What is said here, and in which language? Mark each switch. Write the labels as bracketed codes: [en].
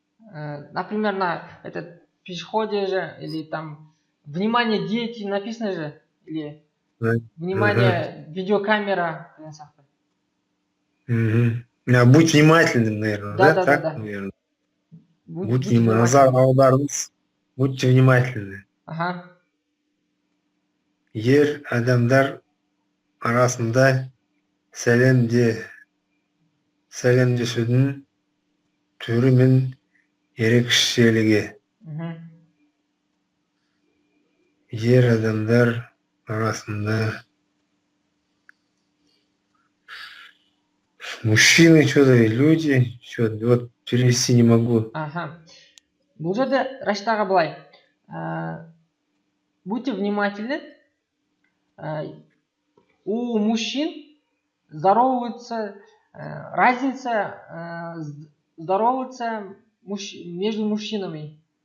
[ru] Например, на этот пешеходе же, или там внимание дети написано же, или внимание видеокамера. Будь внимательным, наверное, да? Так, Да. наверное. Будь внимательным. Назар, будьте внимательны. Ага. [kk] Ер адамдар арасында сәлемдесудің түрі мен ерекшелігі. Ер адамдар арасында [ru] мужчины, что-то люди, что-то вот перевести не могу. Ага. [kk] Бұл жерде Раштаға былай. [ru] Будьте внимательны. У мужчин здороваются, разница здороваться между мужчинами.